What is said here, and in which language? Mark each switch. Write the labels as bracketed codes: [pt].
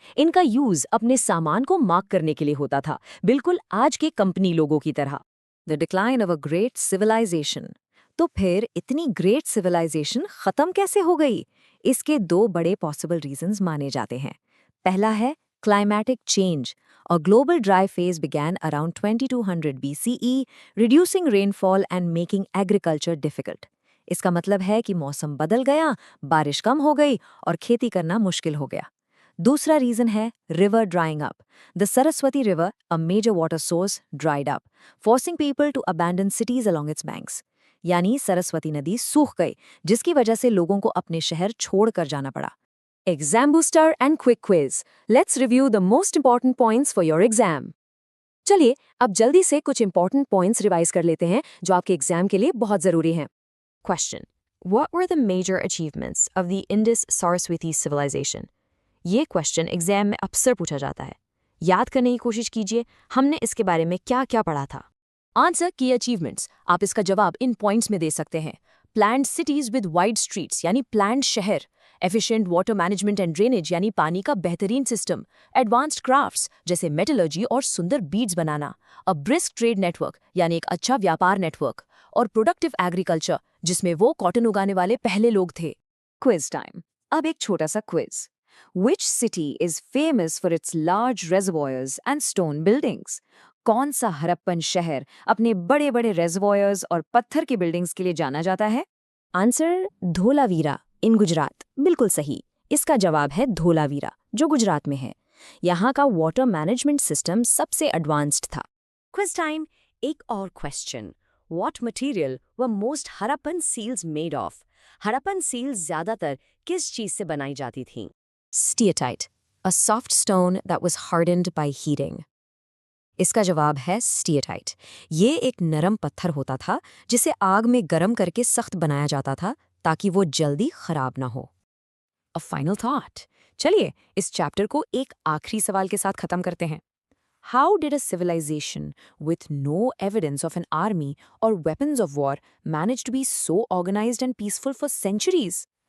[hi] इनका यूज अपने सामान को मार्क करने के लिए होता था, बिल्कुल आज के कंपनी लोगों की तरह। [en] The decline of a great civilisation. [hi] तो फिर इतनी ग्रेट सिविलाइजेशन खत्म कैसे हो गई? इसके दो बड़े पॉसिबल रीजंस माने जाते हैं। पहला है [en] climatic change. A global dry phase began around 2200 BCE, reducing rainfall and making agriculture difficult. [hi] इसका मतलब है कि मौसम बदल गया, बारिश कम हो गई और खेती करना मुश्किल हो गया। दूसरा रीजन है [en] river drying up. The Saraswati River, a major water source, dried up, forcing people to abandon cities along its banks. [hi] यानी सरस्वती नदी सूख गई, जिसकी वजह से लोगों को अपने शहर छोड़कर जाना पड़ा। [en] Exam booster and quick quiz. Let's review the most important points for your exam. [hi] चलिए अब जल्दी से कुछ important points रिवाइज कर लेते हैं जो आपके एग्जाम के लिए बहुत जरूरी हैं। [en] Question: What were the major achievements of the Indus-Saraswati civilization? [hi] ये क्वेश्चन एग्जाम में अक्सर पूछा जाता है। याद करने की कोशिश कीजिए हमने इसके बारे में क्या-क्या पढ़ा था। आंसर की अचीवमेंट्स, आप इसका जवाब इन पॉइंट्स में दे सकते हैं। [en] planned cities with wide streets [hi] यानी प्लान्ड शहर, [en] efficient water management and drainage [hi] यानी पानी का बेहतरीन सिस्टम, एडवांस्ड क्राफ्ट्स जैसे मेटलर्जी और सुंदर बीड्स बनाना, [en] a brisk trade network [hi] यानी एक अच्छा व्यापार नेटवर्क, और प्रोडक्टिव एग्रीकल्चर जिसमें वो कॉटन उगाने वाले पहले लोग थे। Quiz time. अब एक छोटा सा quiz. [en] Which city is famous for its large reservoirs and stone buildings? [hi] कौन सा हड़प्पन शहर अपने बड़े बड़े रेजर्वॉयर्स और पत्थर की बिल्डिंग्स के लिए जाना जाता है? आंसर धोलावीरा इन गुजरात। बिल्कुल सही। इसका जवाब है धोलावीरा जो गुजरात में है। यहाँ का वाटर मैनेजमेंट सिस्टम सबसे एडवांस्ड था। Quiz time. एक और question. [en] What material were most Harappan seals made of? [hi] Harappan seals ज्यादातर किस चीज से बनाई जाती थीं? [en] Steatite, a soft stone that was hardened by heating. [hi] इसका जवाब है स्टीएटाइट। ये एक नरम पत्थर होता था जिसे आग में गर्म करके सख्त बनाया जाता था ताकि वो जल्दी खराब ना हो। [en] A final thought. [hi] चलिए इस चैप्टर को एक आखिरी सवाल के साथ खत्म करते हैं। [en] How did a civilisation with no evidence of an army और weapons of war manage to be so organised and peaceful for centuries?